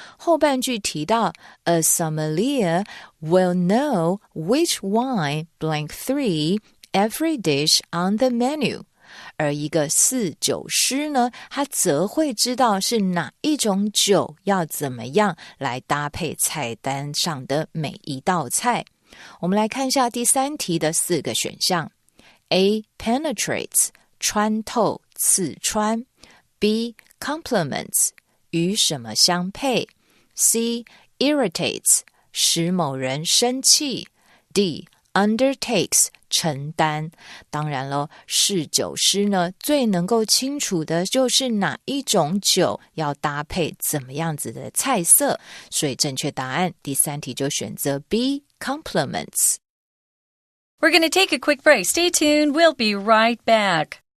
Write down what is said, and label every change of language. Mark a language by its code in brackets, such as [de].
[zh] 后半句提到 [en] A sommelier will know which wine blank 3 every dish on the menu， [zh] 而一个侍酒师呢，他则会知道是哪一种酒要怎么样来搭配菜单上的每一道菜。我们来看一下第3题的4个选项。 A penetrates 穿透刺穿， B complements 与什么相配， C irritates 使某人生气， D undertakes 承担。当然了，侍酒师呢最能够清楚的就是哪一种酒要搭配怎么样子的菜色，所以正确答案第3题就选择 B complements。 [en] We're going to take a quick break. Stay tuned. We'll be right back.